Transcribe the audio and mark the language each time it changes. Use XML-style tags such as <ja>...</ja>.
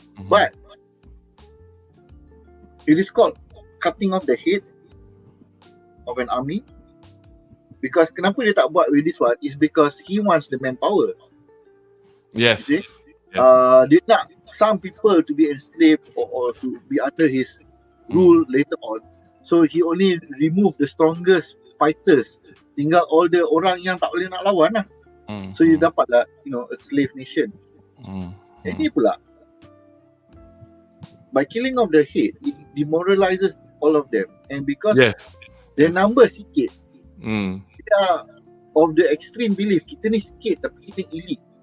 <en>But it is called cutting off the head of an army. Because</en> <ms>kenapa dia tak buat</ms> <en>with this one is because he wants the manpower. Yes.</en> <ms>Dia nak</ms> <en>some people to be enslaved or to be under his rule later on. So he only remove the strongest fighters.</en> <ms>Tinggal all the orang yang tak boleh nak lawan lah.</ms> <en>So you dapat lah, a slave nation.</en> <ms>Ini pula,</ms> <en>by killing off the head, it demoralizes all of them. And because their number sikit, kita of the extreme belief,</en> <ms>kita ni sikit tapi kita elite.</ms>